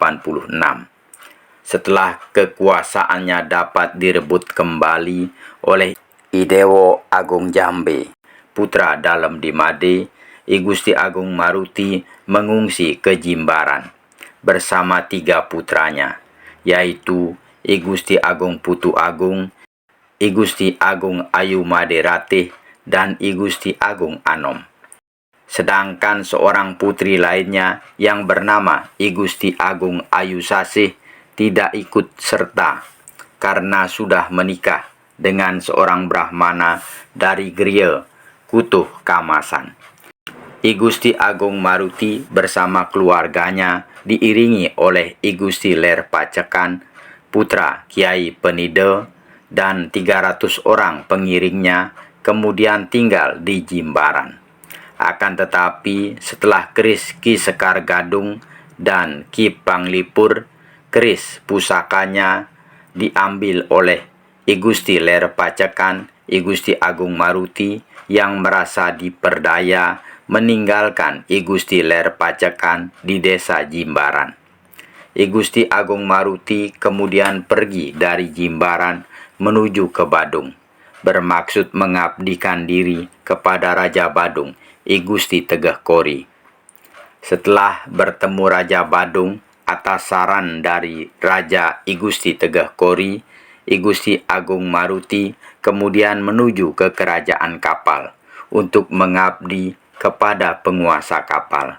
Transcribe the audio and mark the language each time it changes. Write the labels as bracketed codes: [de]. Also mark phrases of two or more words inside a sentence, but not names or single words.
[id] Setelah kekuasaannya dapat direbut kembali oleh Idewo Agung Jambe, putra dalam di Made, I Gusti Agung Maruti mengungsi ke Jimbaran bersama 3 putranya, yaitu I Gusti Agung Putu Agung, I Gusti Agung Ayu Made Ratih, dan I Gusti Agung Anom. Sedangkan seorang putri lainnya yang bernama I Gusti Agung Ayu Sasih tidak ikut serta karena sudah menikah dengan seorang Brahmana dari Griya, Kutuh Kamasan. I Gusti Agung Maruti bersama keluarganya diiringi oleh I Gusti Ler Pacekan, putra Kiai Penida, dan 300 orang pengiringnya kemudian tinggal di Jimbaran. Akan tetapi setelah keris Ki Sekar Gadung dan Ki Panglipur, keris pusakanya diambil oleh I Gusti Ler Pacekan, I Gusti Agung Maruti yang merasa diperdaya meninggalkan I Gusti Ler Pacekan di desa Jimbaran. I Gusti Agung Maruti kemudian pergi dari Jimbaran menuju ke Badung, bermaksud mengabdikan diri kepada Raja Badung, I Gusti Tegeh Kori. Setelah bertemu Raja Badung atas saran dari Raja I Gusti Tegeh Kori, I Gusti Agung Maruti kemudian menuju ke kerajaan kapal untuk mengabdi kepada penguasa kapal.